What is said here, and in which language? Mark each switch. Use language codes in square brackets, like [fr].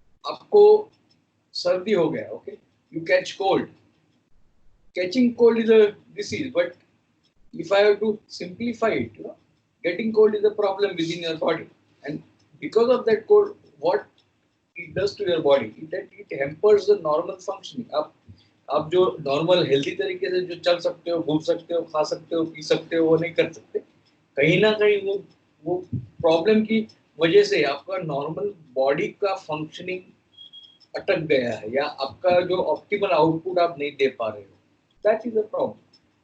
[hi] आपको सर्दी हो गया, okay, [en] you catch cold. Catching cold is a disease, but if I have to simplify it, getting cold is a problem within your body, and because of that cold, what it does to your body, it hampers the normal functioning. [hi] आप जो normal healthy तरीके से जो चल सकते हो, घूम सकते हो, खा सकते हो, पी सकते हो, वो नहीं कर सकते. कहीं ना कहीं वो प्रॉब्लम की वजह से आपका नॉर्मल बॉडी का फंक्शनिंग अटक गया है, या आपका जो ऑप्टिमल आउटपुट आप नहीं दे पा रहे हो. [en] That is a problem.